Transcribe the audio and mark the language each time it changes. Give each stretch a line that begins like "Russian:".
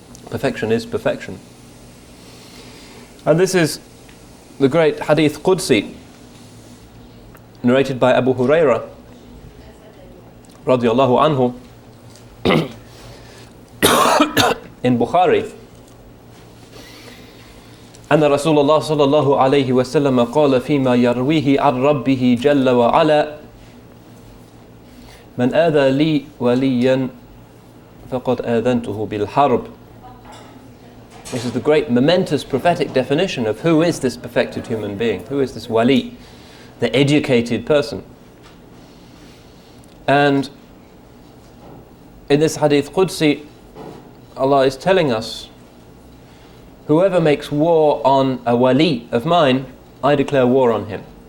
English: Perfection is perfection. And this is the great hadith Qudsi, narrated by Abu Hurairah radiyallahu anhu in Bukhari.
Arabic: أن رسول الله صلى الله عليه وسلم قال فيما يرويه عن ربه جل وعلا من آذى لي وليا فقد آذنته بالحرب.
English: This is the great momentous prophetic definition of who is this perfected human being, who is this wali, the educated person. And in this hadith Qudsi, Allah is telling us, whoever makes war on a wali of mine, I declare war on him.